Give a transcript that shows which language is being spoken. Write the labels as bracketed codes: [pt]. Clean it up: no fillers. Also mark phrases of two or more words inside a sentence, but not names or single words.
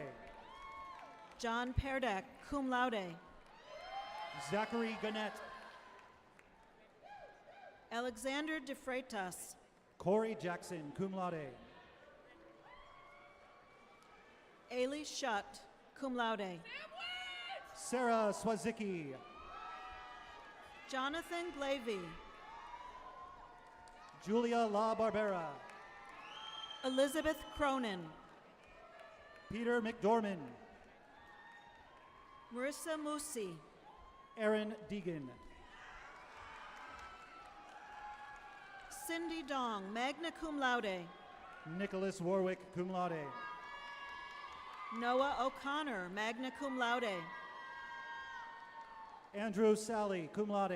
[en] John Perdak, [la] cum laude. [en] Zachary Gannett, Alexander De Freitas, Corey Jackson, [la] cum laude, [en] Ailey Shutt, [la] cum laude. [en] Sarah Swazicki, Jonathan Glavy, Julia La Barbera, Elizabeth Cronin, Peter McDorman, Marissa Musi, Aaron Deegan, Cindy Dong, [la] magna cum laude. [en] Nicholas Warwick, [la] cum laude, [en] Noah O'Connor, [la] magna cum laude. [en] Andrew Sally, [la] cum laude,